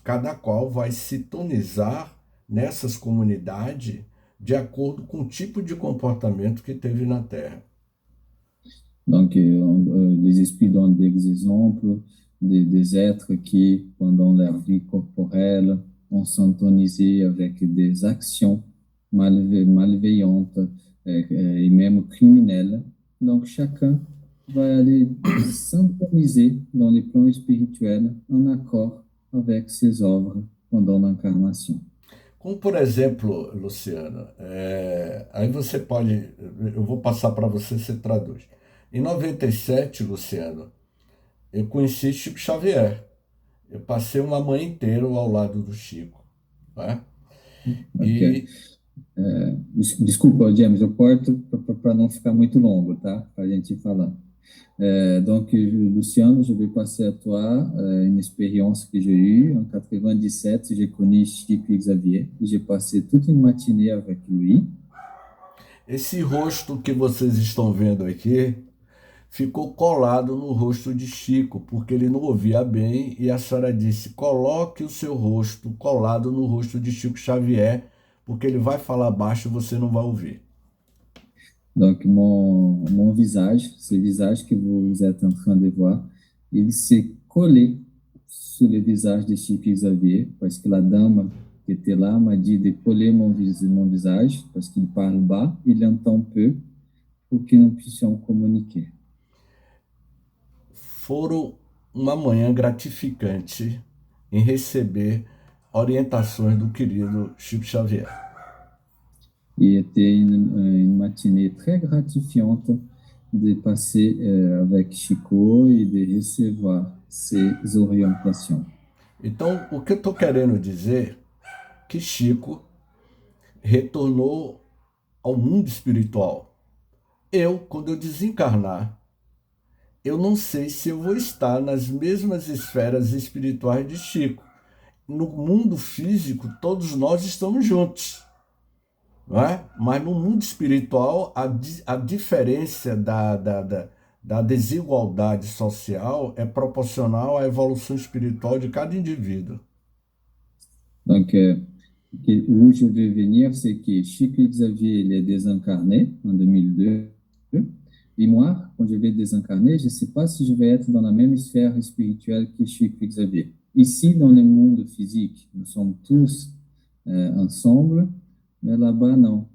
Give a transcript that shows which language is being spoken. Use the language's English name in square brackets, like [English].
[Portuguese] Cada qual vai sintonizar nessas comunidades de acordo com o tipo de comportamento que teve na Terra. [French] Donc, les esprits donnent des exemples des êtres qui, pendant leur vie corporelle, ont syntonisé avec des actions malveillantes et même criminelles. Donc, chacun va aller syntoniser dans les plans spirituels en accord avec ses œuvres pendant l'incarnation. [Portuguese] Como, por exemplo, Luciano, aí você pode, eu vou passar para você, você traduz. Em 97, Luciano, eu conheci Chico Xavier. Eu passei uma manhã inteira ao lado do Chico, né? Ok. E Desculpa, James, eu corto para não ficar muito longo, tá? Para a gente ir falando. [French] Donc, Luciano, je vais passer à toi une expérience que j'ai eue. En 97, j'ai connu Chico Xavier. J'ai passé toute une matinée avec lui. [Portuguese] esse rosto que vocês estão vendo aqui ficou colado no rosto de Chico, porque ele não ouvia bem, e a senhora disse: coloque o seu rosto colado no rosto de Chico Xavier, porque ele vai falar baixo e você não vai ouvir. [French] Donc, mon visage, ce visage que vous êtes en train de voir, il s'est collé sur le visage de Chico Xavier, parce que la dame qui était là m'a dit de coller mon visage, parce qu'il parle bas, il entend peu, pour que nous puissions communiquer. [Portuguese] Foram uma manhã gratificante em receber orientações do querido Chico Xavier. [French] Et était une matinée très gratifiante de passer avec Chico et de recevoir ses orientations. [Portuguese] Então, o que eu estou querendo dizer que Chico retornou ao mundo espiritual. Eu, quando eu desencarnar, eu não sei se eu vou estar nas mesmas esferas espirituais de Chico. No mundo físico, todos nós estamos juntos, não é? Mas no mundo espiritual, a diferença da desigualdade social é proporcional à evolução espiritual de cada indivíduo. [French] Donc, où je veux venir, c'est que Chico Xavier, il est désincarné en 2002. Et moi, quand je vais désincarner, je ne sais pas si je vais être dans la même sphère spirituelle que Chico Xavier. Ici, dans le monde physique, nous sommes tous ensemble, mais là-bas, non.